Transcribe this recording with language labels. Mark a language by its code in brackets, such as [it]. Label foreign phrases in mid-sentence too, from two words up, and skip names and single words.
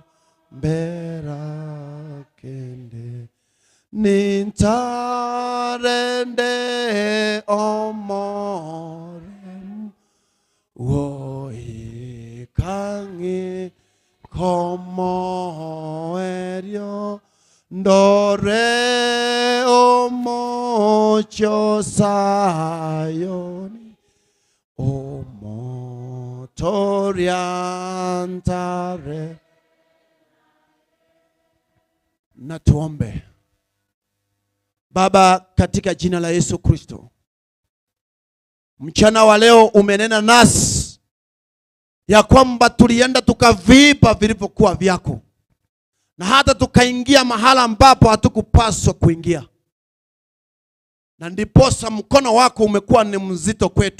[guz] mbera kende nintarende omore Woi kangi como erio ndore omocho sayoni omotoriantare. [sw] Na tuombe. Baba, katika jina la Yesu Kristo, mchana wa leo umenena nasi ya kwamba tulienda tukavipa vilivyokuwa vyako na hata tukaingia mahala ambapo hatukupaswa kuingia, na ndiposa mkono wako umekuwa ni mzito kwetu.